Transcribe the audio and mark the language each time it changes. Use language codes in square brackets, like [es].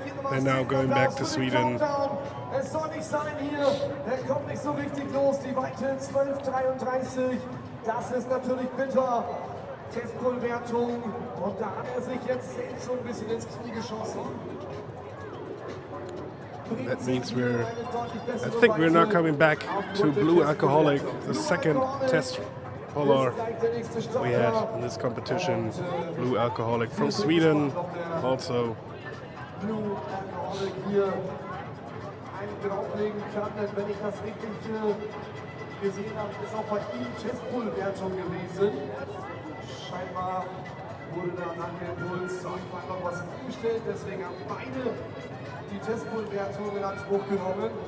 [en] They're now going back to Sweden. [de] Es soll nicht sein hier. Er kommt nicht so richtig los. Die Weite 12:33. Das ist natürlich bitter. Testbull-Wertung. Und da hat er sich jetzt selbst so ein bisschen ins Knie geschossen. [en] That means I think we're not coming back to Blue Alcoholic, the second test puller we had in this competition. Blue Alcoholic from Sweden also. [de] Blue Alcoholic hier einen drauflegen kann, denn wenn ich das richtig gesehen habe, ist auch bei ihm Testbull-Wertung gewesen. Scheinbar wurde da an dem Puls einfach noch was umgestellt, deswegen haben beide die Testbull-Wertung in Anspruch genommen.